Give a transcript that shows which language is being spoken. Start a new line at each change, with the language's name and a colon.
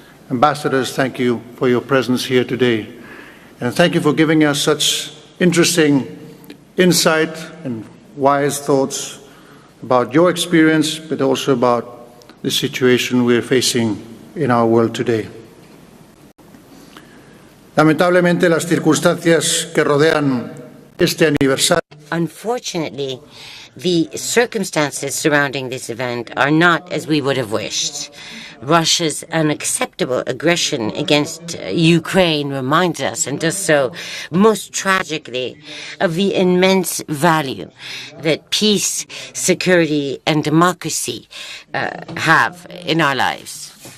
English: Ambassadors, thank you for your presence here today. And thank you for giving us such interesting insight and wise thoughts about your experience, but also about the situation we're facing in our world today.
Spanish: Lamentablemente, las circunstancias que rodean este aniversario.
English: Unfortunately, the circumstances surrounding this event are not as we would have wished. Russia's unacceptable aggression against Ukraine reminds us, and does so most tragically, of the immense value that peace, security, and democracy have in our lives.